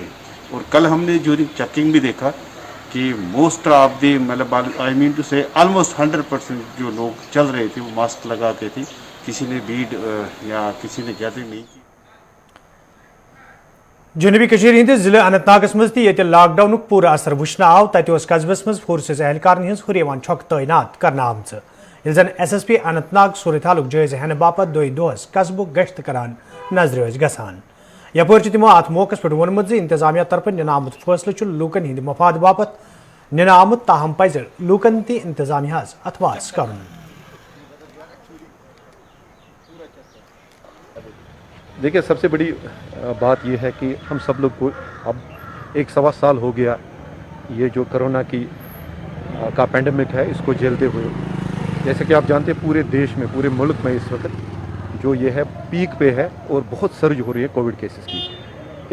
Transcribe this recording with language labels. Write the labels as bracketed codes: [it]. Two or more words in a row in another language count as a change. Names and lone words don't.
[hi] और कल हमने [en] during checking [hi] भी देखा कि [en] most of the [hi] मतलब [en] I mean to say almost [hi] 100% जो लोग चल रहे थे वो मास्क लगा के थे, किसी ने भीड़ या किसी ने गैदरिंग नहीं की। [ks] जनूबी हंदिस जिले अनंतनागस मज ये लॉकडाउन पूरा असर वुचन आव तत कस्बस मज फोर्सेज एहलकारन हज हुर छक तैनात करना आमच ये जन SSP अनंतनाग सूरत हालुक जायज़ हेन बापत दोस कस्बुक गश्त करान नजर गसान। यपर तिमो अत मौकस पे वोनमुत इंतजामिया तरफ निन आमुत फैसले लूकन हिंद मफाद बापत निन आमुत ताहम पज लूकन ती इंतजामिया अथवास करन। [hi] देखिए सबसे बड़ी बात यह है कि हम सब लोग को अब 1-1.25 साल हो गया ये जो कोरोना का पैंडमिक है इसको झेलते हुए। जैसे कि आप जानते हैं पूरे देश में पूरे मुल्क में इस वक्त जो ये है पीक पे है और बहुत सर्ज हो रही है [en] Covid cases [hi] की।